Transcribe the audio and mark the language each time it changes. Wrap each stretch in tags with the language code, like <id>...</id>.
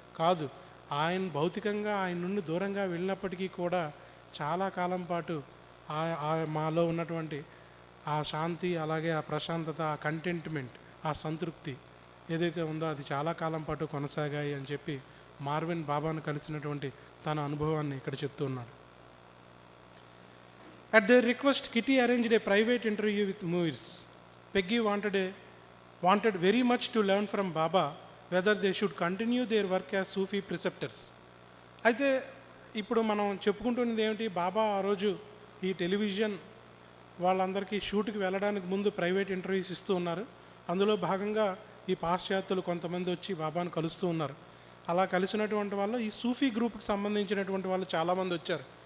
<te>కాదు, ఆయన భౌతికంగా ఆయన నుండి దూరంగా వెళ్ళినప్పటికీ కూడా చాలా కాలం పాటు మాలో ఉన్నటువంటి ఆ శాంతి అలాగే ఆ ప్రశాంతత, ఆ కంటెంట్మెంట్, ఆ సంతృప్తి ఏదైతే ఉందో అది చాలా కాలం పాటు కొనసాగాయి అని చెప్పి మ్యార్విన్ బాబాను కలిసినటువంటి తన అనుభవాన్ని ఇక్కడ చెప్తూ ఉన్నాడు.</te> <en>At their request, Kitty arranged a private interview with Muirs. Peggy wanted very much to learn from Baba whether they should continue their work as Sufi preceptors.</en> <te>అయితే ఇప్పుడు మనం చెప్పుకుంటున్నది ఏమిటి, బాబా ఆ రోజు ఈ టెలివిజన్ వాళ్ళందరికీ షూట్కి వెళ్ళడానికి ముందు ప్రైవేట్ ఇంటర్వ్యూస్ ఇస్తూ ఉన్నారు. అందులో భాగంగా ఈ పాశ్చాత్యులు కొంతమంది వచ్చి బాబాను కలుస్తూ ఉన్నారు. అలా కలిసినటువంటి వాళ్ళు ఈ సూఫీ గ్రూప్కి సంబంధించినటువంటి వాళ్ళు చాలామంది వచ్చారు.</te>